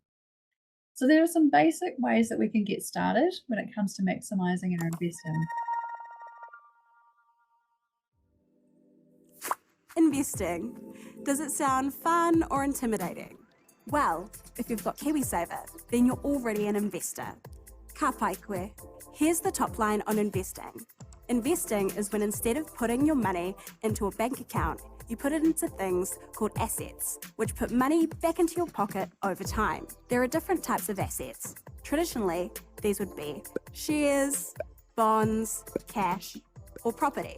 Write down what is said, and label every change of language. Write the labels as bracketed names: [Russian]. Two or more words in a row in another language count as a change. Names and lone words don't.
[English] So there are some basic ways that we can get started when it comes to maximizing our investing. Investing. Does it sound fun or intimidating? Well, if you've got KiwiSaver, then you're already an investor. [Māori] Ka pai koe. [English] Here's the top line on investing. Investing is when instead of putting your money into a bank account, you put it into things called assets, which put money back into your pocket over time. There are different types of assets. Traditionally, these would be shares, bonds, cash, or property.